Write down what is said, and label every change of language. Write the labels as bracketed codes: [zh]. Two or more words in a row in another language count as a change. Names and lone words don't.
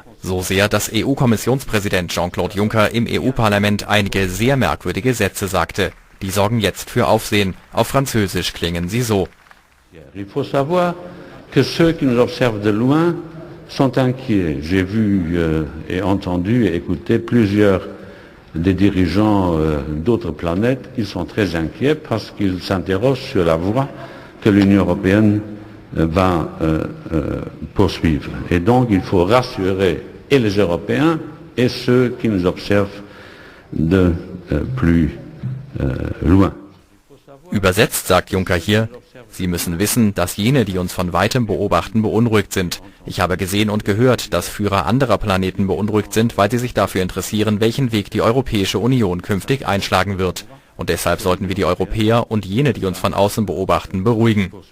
[de] So sehr, dass EU-Kommissionspräsident Jean-Claude Juncker im EU-Parlament einige sehr merkwürdige Sätze sagte. Die sorgen jetzt für Aufsehen. Auf Französisch klingen sie so. [fr] Il faut savoir que ceux qui nous observent de loin sont inquiets. J'ai vu et entendu et écouté plusieurs des dirigeants d'autres planètes qui sont très inquiets parce qu'ils s'interrogent sur la voie que l'Union européenne va poursuivre. Et donc il faut rassurer et les Européens et ceux qui nous observent de plus loin. [de] Übersetzt sagt Juncker hier, Sie müssen wissen, dass jene, die uns von weitem beobachten, beunruhigt sind. Ich habe gesehen und gehört, dass Führer anderer Planeten beunruhigt sind, weil sie sich dafür interessieren, welchen Weg die Europäische Union künftig einschlagen wird. Und deshalb sollten wir die Europäer und jene, die uns von außen beobachten, beruhigen.